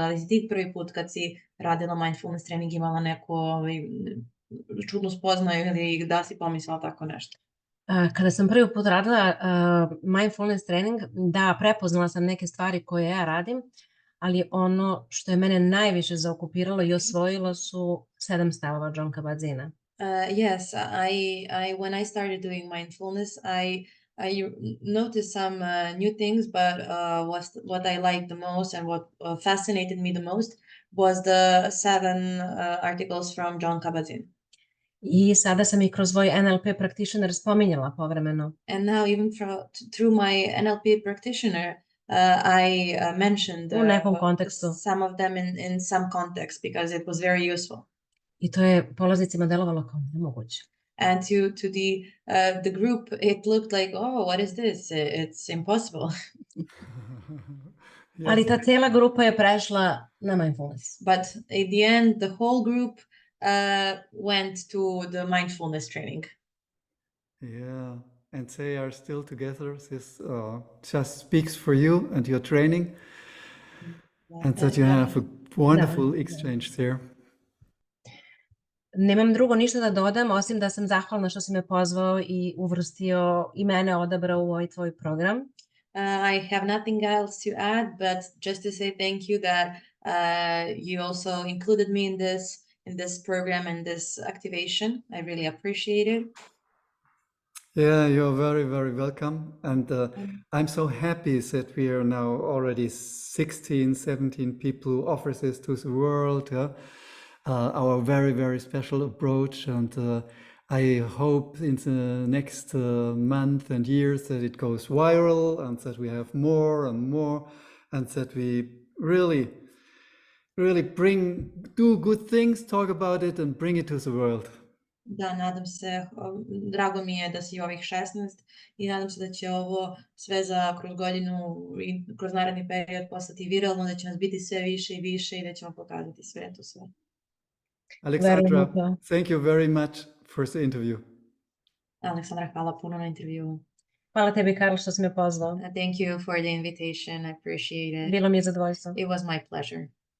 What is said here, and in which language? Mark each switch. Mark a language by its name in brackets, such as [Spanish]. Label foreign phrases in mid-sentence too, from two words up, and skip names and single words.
[Serbian] Da li si ti prvi put kad si radila mindfulness trening imala neku čudnu spoznaju ili da si pomislila tako nešto? Kada sam prvi put radila mindfulness trening, da, prepoznala sam neke stvari koje ja radim, ali ono što je mene najviše zaokupiralo i osvojilo su 7 stavova Jon Kabat-Zina. [English] Yes, when I started doing mindfulness, I noticed some new things, but what I liked the most and what fascinated me the most was the 7 articles from Jon Kabat-Zinn. [Serbian] I sada sam i kroz svoj [English] NLP practitioner [Serbian] spominjala povremeno. [English] And now even through my NLP practitioner, I mentioned [Serbian] U nekom kontekstu. [English] some of them in some context because it was very useful. [Serbian] I to je polaznicima delovalo kao nemoguće. [English] And to the group, it looked like, oh, what is this? It's impossible. Yes. [Serbian] Ali ta cijela grupa je prešla na mindfulness. [English] But at the end, the whole group went to the mindfulness training. Yeah, and they are still together. This just speaks for you and your training, and that you have a wonderful exchange there. [Serbian] Nemam drugo ništa da dodam, osim da sam zahvalna što si me pozvao i uvrstio i mene odabrao u ovaj tvoj program. [English] I have nothing else to add, but just to say thank you that you also included me in this program and this activation. I really appreciate it. Yeah, you're very, very welcome. And I'm so happy that we are now already 16, 17 people who offer this to the world. Yeah? Our very, very special approach. And I hope in the next month and years that it goes viral and that we have more and more and that we really, really do good things, talk about it and bring it to the world. [Serbian] Da, nadam se, drago mi je da si ovih 16 i nadam se da će ovo sve kroz godinu i kroz naredni period postati viralno, da će nas biti sve više i više i da ćemo pokazati svetu sve. [English] Aleksandra, thank you very much for the interview. [Serbian] Aleksandra, hvala puno na intervju. Hvala tebi, Karl, što si me pozvao. [English] Thank you for the invitation. I appreciate it. [Serbian] Bilo mi je zadovoljstvo. [English] It was my pleasure.